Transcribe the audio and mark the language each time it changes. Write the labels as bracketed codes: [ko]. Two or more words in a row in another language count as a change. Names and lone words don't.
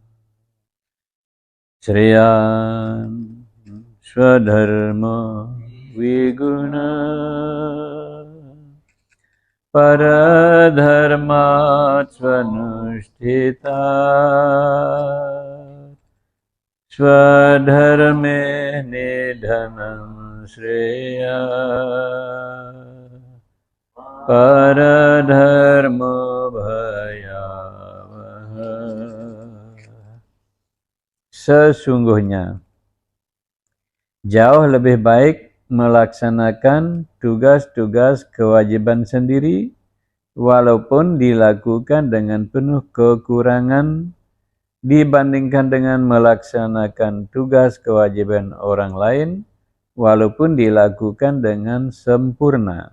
[sa] श्रेयान् स्वधर्मो विगुणः परधर्मात् स्वनुष्ठितात् स्वधर्मे निधनं श्रेयः परधर्मो भयावहः. [id] Sesungguhnya jauh lebih baik melaksanakan tugas-tugas kewajiban sendiri walaupun dilakukan dengan penuh kekurangan dibandingkan dengan melaksanakan tugas kewajiban orang lain walaupun dilakukan dengan sempurna.